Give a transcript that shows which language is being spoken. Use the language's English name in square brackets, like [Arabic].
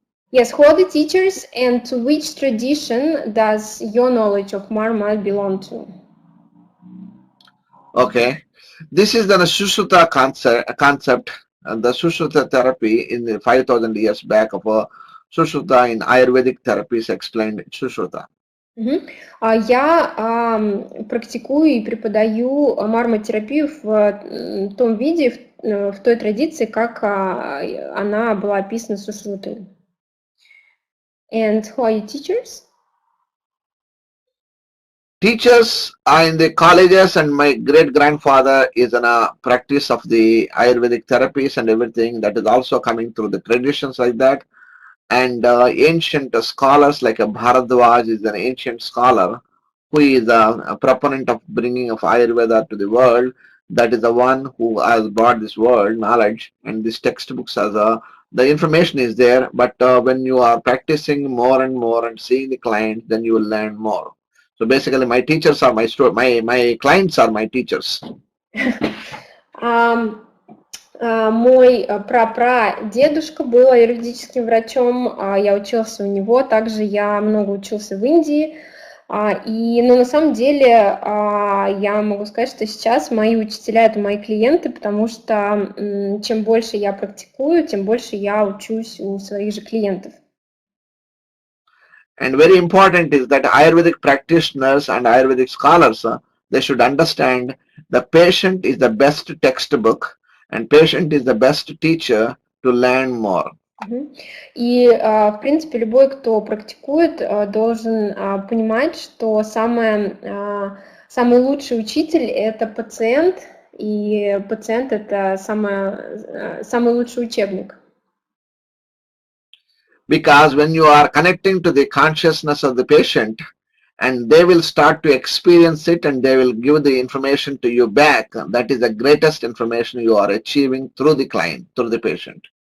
[English] Yes, who are the teachers, and to which tradition does your knowledge of marma belong to? Okay. This is the Sushruta concept, and the Sushruta therapy in the 5,000 years back of Sushruta in Ayurvedic therapies explained Sushruta. [Russian] Я практикую и преподаю марматерапию в том виде, в той традиции, как она была описана Сушрутой. [English] And who are your teachers? Teachers are in the colleges, and my great-grandfather is in a practice of the Ayurvedic therapies and everything that is also coming through the traditions like that. And ancient scholars like Bharadwaj is an ancient scholar who is a proponent of bringing of Ayurveda to the world. That is the one who has brought this world knowledge, and these textbooks as the information is there, but when you are practicing more and more and seeing the client, then you will learn more. So basically, my teachers are my clients are my teachers. [Russian] Мой прапрадедушка был аюрведическим врачом, я учился у него, также я много учился в Индии, Но на самом деле я могу сказать, что сейчас мои учителя – это мои клиенты, потому что чем больше я практикую, тем больше я учусь у своих же клиентов. [English] And very important is that Ayurvedic practitioners and Ayurvedic scholars, they should understand the patient is the best textbook and patient is the best teacher to learn more. [Russian] И, в принципе, любой, кто практикует, должен понимать, что самый лучший учитель – это пациент, и пациент – это самый лучший учебник. [English] Because when you are connecting to the consciousness of the patient and they will start to experience it and they will give the information to you back, that is the greatest information you are achieving through the client, through the patient.